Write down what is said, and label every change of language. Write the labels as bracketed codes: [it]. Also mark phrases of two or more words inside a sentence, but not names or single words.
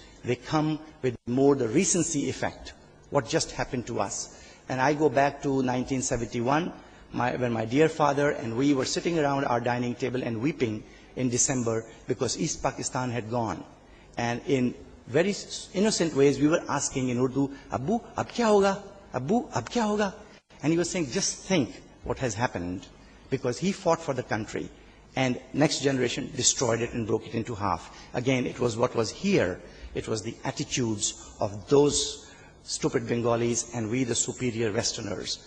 [en] They come with more the recency effect, what just happened to us. And I go back to 1971, when my dear father and we were sitting around our dining table and weeping in December because East Pakistan had gone. And in very innocent ways, we were asking in Urdu, [ur] Abbu, ab kya hoga? Abbu, ab kya hoga? [en] And he was saying, just think what has happened, because he fought for the country. And next generation destroyed it and broke it into half. Again, it was what was here. It was the attitudes of those stupid Bengalis and we, the superior Westerners.